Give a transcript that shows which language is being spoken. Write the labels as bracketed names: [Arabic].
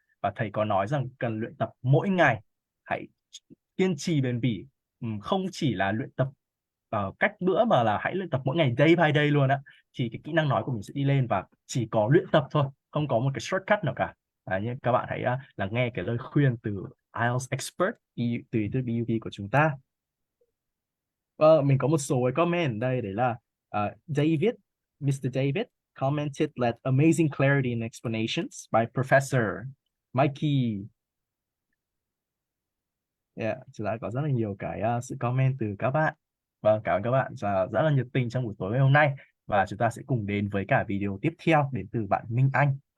[Vietnamese] Và thầy có nói rằng cần luyện tập mỗi ngày, hãy kiên trì bền bỉ, không chỉ là luyện tập cách bữa mà là hãy luyện tập mỗi ngày, [English] day by day [Vietnamese] luôn á, thì cái kỹ năng nói của mình sẽ đi lên, và chỉ có luyện tập thôi, không có một cái shortcut nào cả. Nhưng các bạn hãy là nghe cái lời khuyên từ IELTS expert từ VTVGo của chúng ta. Mình có một số cái comment ở đây, đấy là David, Mr. [English] David commented that amazing clarity and explanations by Professor Mikey. [Vietnamese] Yeah, chúng ta có rất là nhiều cái sự comment từ các bạn. Vâng, cảm ơn các bạn rất là nhiệt tình trong buổi tối ngày hôm nay. Và chúng ta sẽ cùng đến với cả video tiếp theo đến từ bạn Minh Anh.